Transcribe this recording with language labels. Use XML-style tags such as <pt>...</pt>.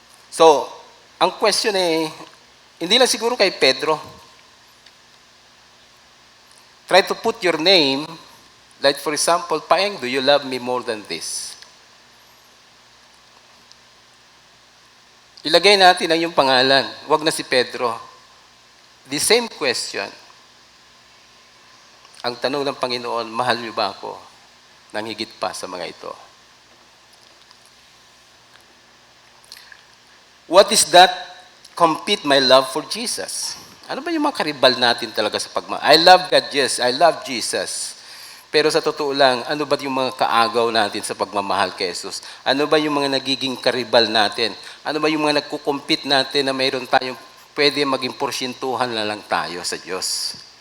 <tl>So, ang question hindi lang siguro kay Pedro.</tl> <en>Try to put your name, like for example, Paeng, do you love me more than this?</en> <tl>Ilagay natin ang iyong pangalan. Huwag na si Pedro.</tl> <en>The same question.</en> <tl>Ang tanong ng Panginoon, mahal niyo ba ako? Nang higit pa sa mga ito.</tl> <en>What is that compete my love for Jesus?</en> <tl>Ano ba yung mga karibal natin talaga sa pagmamahal?</tl> <en>I love God, yes. I love Jesus.</en> <tl>Pero sa totoo lang, ano ba yung mga kaagaw natin sa pagmamahal kay Jesus? Ano ba yung mga nagiging karibal natin? Ano ba yung mga nagkukumpit natin na mayroon tayong pwede maging porsyentuhan na lang tayo sa Diyos?</tl>